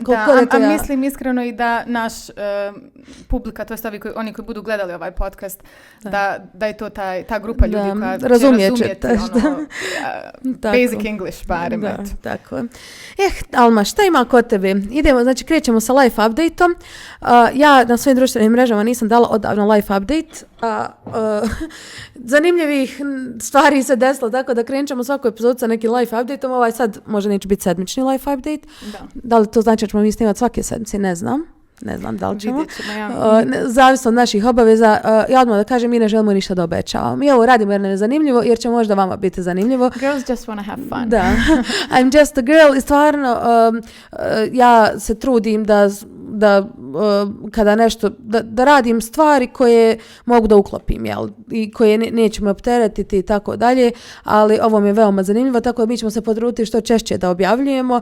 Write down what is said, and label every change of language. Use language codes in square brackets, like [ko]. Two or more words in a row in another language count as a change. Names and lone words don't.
[bs] Mislim iskreno i da naš publika, to je oni koji budu gledali ovaj podcast, da je to ta grupa ljudi koja će razumjeti [en] basic English [bs] barem. Tako. Alma, šta ima kod tebe? Idemo, znači krećemo sa [en] life update-om. [bs] Ja na svojim društvenim mrežama nisam dala odavno [en] life update. [bs] Zanimljivih stvari se desilo, tako da krenemo svaku epizodu sa nekim [en] life update-om. [bs] Ovaj sad možda neće biti sedmični [en] life update. [bs] Da li to znači da ćemo mi snimati svake sedmice? Ne znam da li ćemo. Zavisno od naših obaveza. Ja odmah da kažem, mi ne želimo ništa da obećavamo. Mi ovo radimo jer nam je zanimljivo, jer će možda vama biti zanimljivo. [en] Girls just wanna have fun. Da. I'm just a girl. [bs] I stvarno, ja se trudim da kada nešto, da radim stvari koje mogu da uklopim, jel? I koje neće me opteretiti i tako dalje, ali ovo mi je veoma zanimljivo, tako da mi ćemo se potruditi što češće da objavljujemo.